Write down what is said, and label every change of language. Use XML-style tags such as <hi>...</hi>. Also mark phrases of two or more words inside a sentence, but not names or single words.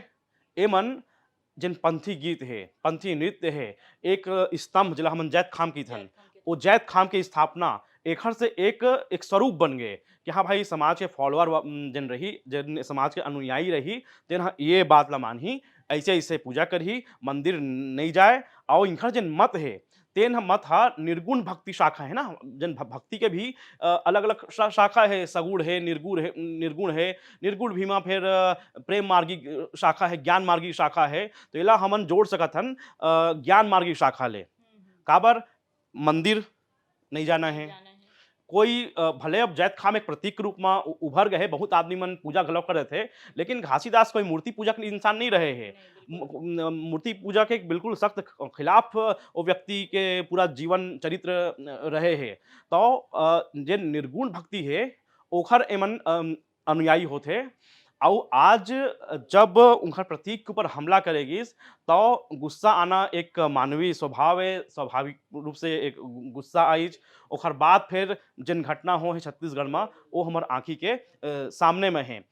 <hne>एमन जेन पंथी गीत हे, पंथी नृत्य हे, एक स्तंभ जेला हमन जैत खाम कहिथन, वो जैत खाम के स्थापना एखर से एक स्वरूप बन गे कि हाँ भाई समाज के फॉलोअर जेन रही, जेन समाज के अनुयायी रही, तेन ह ये बात ल मानही, ऐसे-ऐसे पूजा करही, मंदिर नहीं जाए और इनकर जेन मत हे, तेन ह मत ह निर्गुण भक्ति शाखा है ना, जेन भक्ति के भी अलग-अलग शाखा है, सगुण है, निर्गुण है, निर्गुण भी म फिर प्रेम मार्गी शाखा है, ज्ञान मार्गी शाखा है। तो एला हमन जोड़ सकत हन ज्ञान मार्गी शाखा ले। काबर मंदिर नहीं जाना है। कोई भले अब जैत खाम एक प्रतीक के रूप में उभर गए, बहुत आदमी मन पूजा घलौ करत हे, लेकिन घासीदास कोई मूर्ति पूजा के इंसान नहीं रहे हैं। मूर्ति पूजा के एक बिल्कुल सख्त खिलाफ वो व्यक्ति के पूरा जीवन चरित्र रहे हैं। तो जेन निर्गुण भक्ति है ओखर एमन अनुयायी होथे। अउ आज जब उनकर प्रतीक के ऊपर हमला करेगिस तो गुस्सा आना एक मानवीय स्वभाव है, स्वाभाविक रूप से एक गुस्सा आइच। ओकर बाद फिर जेन घटना हो है छत्तीसगढ़ में वो हमर आँखी के सामने में है।</hne>